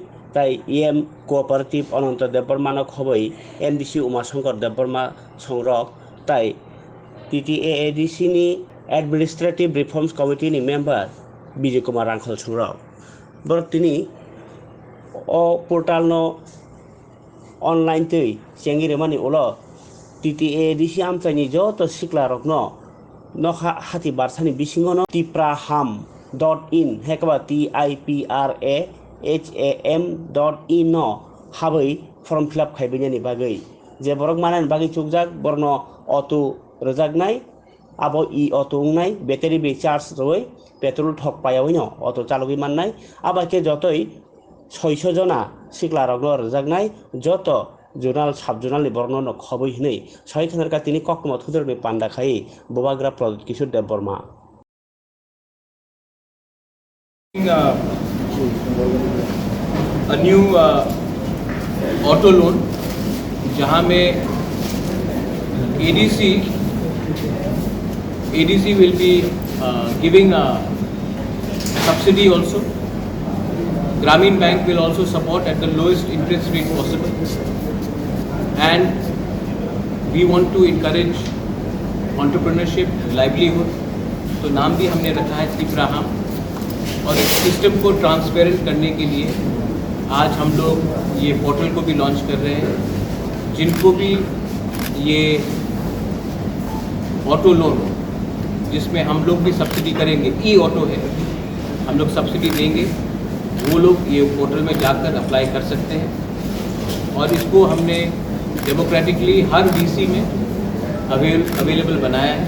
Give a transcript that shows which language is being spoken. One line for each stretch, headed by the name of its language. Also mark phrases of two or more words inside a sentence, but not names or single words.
Kok Borok: tai EM Cooperative Ananta Debarma no khoboi MDC Umashankar Debarma songrok tai TTAADC ni Administrative Reforms Committee ni member Bijay Kumar Rangkhal songrok borok tini o portal no online tui chengi remani ulo TTAADC amchaini joto sikla rok no hati barsani bisingo no tipraham.in hekaba TIPRAHAM.in no habai
English: form fill up
Kok Borok: khaibini bagai je borok manan bagai chukjak borno auto rojagnai abo auto ungnai battery be charge roi petrol thok payawai no auto chalogi mannai abake jotoi 600 jona sikla rok no rojagnai joto Journal sub-journal ni borno no khoboi hinai sai khanar ka tini kokmo thudur ni panda khai Bubagra Pradut Kishore Debarma
English: a new auto loan
Hindi: जहां में
English: ADC will be giving a subsidy also. Gramin Bank will also support at the lowest interest rate possible. And we want to encourage entrepreneurship, livelihood.
Hindi: तो नाम भी हमने रखा है तिप्राहम और इस सिस्टम को ट्रांसपेरेंट करने के लिए आज हम लोग ये पोर्टल को भी लॉन्च कर रहे हैं जिनको भी ये
English: auto loan
Hindi: जिसमें हम लोग भी सब्सिडी करेंगे ऑटो है हम लोग सब्सिडी देंगे वो लोग ये पोर्टल में जाकर अप्लाई कर सकते हैं और इसको हमने डेमोक्रेटिकली हर डीसी में अवेलेबल बनाया है।